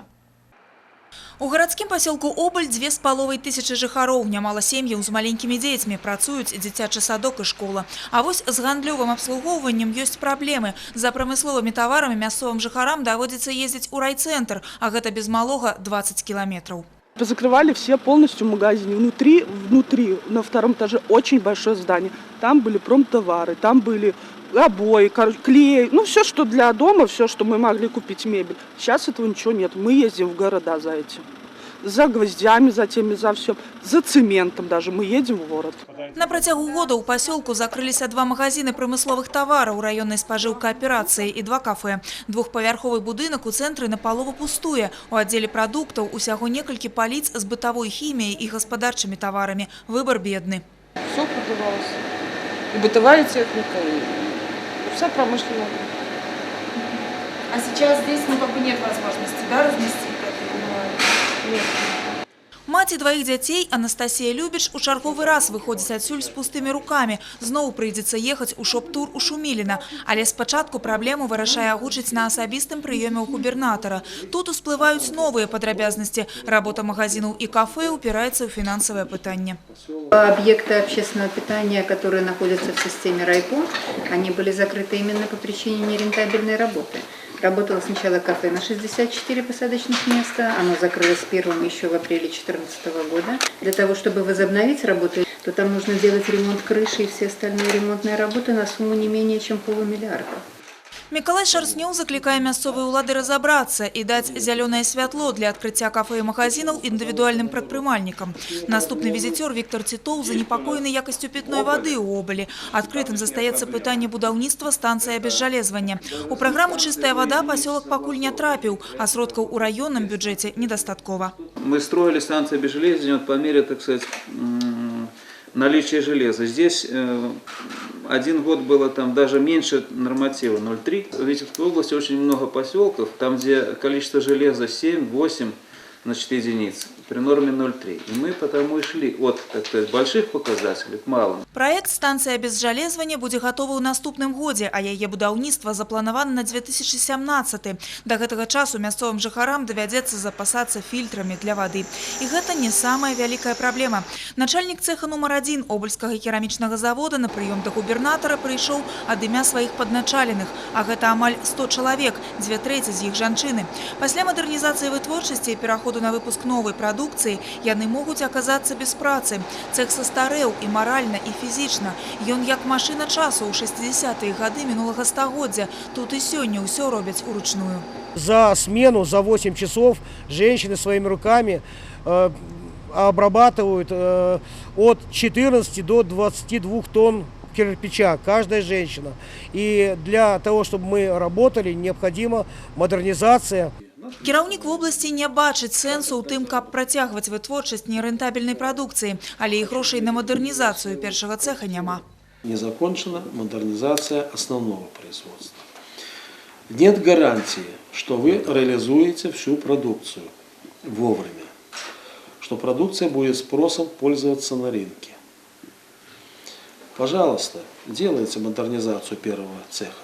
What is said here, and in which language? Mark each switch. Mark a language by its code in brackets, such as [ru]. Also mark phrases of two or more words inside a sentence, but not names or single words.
[be] У гарадскім пасёлку Обаль 2500 жыхароў, нямала сем'яў з маленькімі дзецьмі, працуюць дзіцячы садок і школа. А вось з гандлёвым абслугоўваннем ёсць праблемы. За прамысловымі таварамі мясцовым жыхарам даводзіцца ездзіць у райцэнтр, а гэта без малога 20 километров. [ru] Закрывали все полностью магазины. Внутри, на втором этаже очень большое здание. Там были промтовары, там были обои, клей, все, что для дома, все, что мы могли купить мебель. Сейчас этого ничего нет. Мы ездим в города за этим. За гвоздями, за теми, за все. За цементом даже. Мы едем в город. [be] На працягу года ў пасёлку закрыліся 2 магазины прамысловых тавараў раённай спажыўкааперацыі і 2 кафе. Двухпавярховы будынак у цэнтры напалову пустуе. У аддзеле прадуктаў усяго некалькі паліц з бытавой хіміяй і гаспадарчымі таварамі. [ru] Выбор бедны. Все продавалось. И бытовая техника, и вся промышленная. А сейчас здесь нет возможности, да, разместить? Нет. [be] Маці двоих дзяцей Анастасія Любіч у чарговы раз выходзіць адсюль з пустымі рукамі. Зноў прыйдзецца ехаць у шоп-тур у Шуміліна. Але спачатку праблему вырашае агучыць на асабістым прыёме ў губернатара. Тут усплываюць новыя падрабязнасці. Работа магазинаў і кафе упираецца ў фінансавае пытанне. [ru] Объекты общественного питания, которые находятся в системе райком, они были закрыты именно по причине нерентабельной работы. Работало сначала кафе на 64 посадочных места, оно закрылось первым еще в апреле 2014 года. Для того, чтобы возобновить работу, то там нужно делать ремонт крыши и все остальные ремонтные работы на сумму не менее чем $500 000. [be] Мікалай Шарснёў заклікае мясцовыя ўлады разабрацца і даць зялёнае святло для адкрыцця кафе і магазинаў індывідуальным прадпрымальнікам. Наступны візіцёр Віктор Тітоў занепакоены якасцю пітной вады ў Обалі. Адкрытым застаецца пытанне будаўніцтва станцыі абезжалезвання. У праграму «Чистая вода» пасёлак пакуль не трапіў, а сродкаў у раённым бюджэце недастаткова. [ru] Мы строили станцию обезжалезвания по мере, так сказать, наличие железа. Здесь 1 год было там даже меньше норматива, 0,3. В Витебской области очень много поселков, там где количество железа 7-8, значит, единиц. при норме 0,3. И мы потому и шли от, так сказать, больших показателей к малым. Проект «Станция обезжалезвания» будет готова [be] ў наступным годзе, а яе будаўніцтва запланавана на 2017. До гэтага часу мясцовым жыхарам давядзецца запасацца фільтрамі для вады. І гэта не самая вялікая праблема. Начальник цеха номер 1 Обольскага керамічнага завода на прыём да губернатара прыйшоў ад імя сваіх падначаленых, а гэта амаль 100 чалавек, 2/3 з іх жанчыны. Пасля мадэрнізацыі вытворчасці і пераходу на выпуск новай прадукцыі яны могуць аказацца без працы. Цех састарэў і маральна, і фізічна. Ён як машына часу ў 60-е гады минулага стагоддзя. Тут і сёння ўсё робяць уручную. [ru] За смену, за 8 часов женщины своими руками обрабатывают от 14 до 22 тонн кирпича, каждая женщина. И для того, чтобы мы работали, необходима модернизация. [be] Кіраўнік вобласці не бачыць сэнсу ў тым, каб працягваць вытворчасць нерэнтабельнай прадукцыі, але і грошай на модернізацыю першага цеха няма. [ru] Не закончена модернизация основного производства. Нет гарантии, что вы реализуете всю продукцию вовремя, что продукция будет спросом пользоваться на рынке. Пожалуйста, делайте модернизацию первого цеха.